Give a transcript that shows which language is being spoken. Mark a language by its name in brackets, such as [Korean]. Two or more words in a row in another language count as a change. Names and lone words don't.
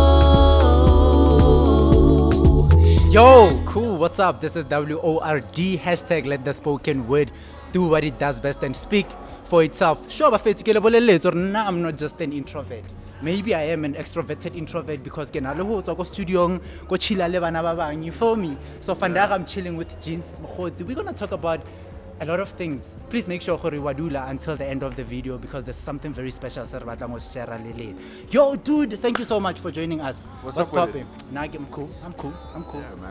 [English] Yo, cool, what's up? This is WORD, hashtag let the spoken word do what it does best and speak for itself. Sure, or nah, I'm not just an introvert. Maybe I am an extroverted introvert because [Tswana] go studio, go chilla le bana ba bang, [English] you feel me? So Fandaga, I'm chilling with Genes Mokgosi. We're gonna talk about a lot of things. Please make sure Hori Wadula until the end of the video because there's something very special. Yo, dude, thank you so much for joining us. What's up with it? Nah, I'm cool. Yeah, man.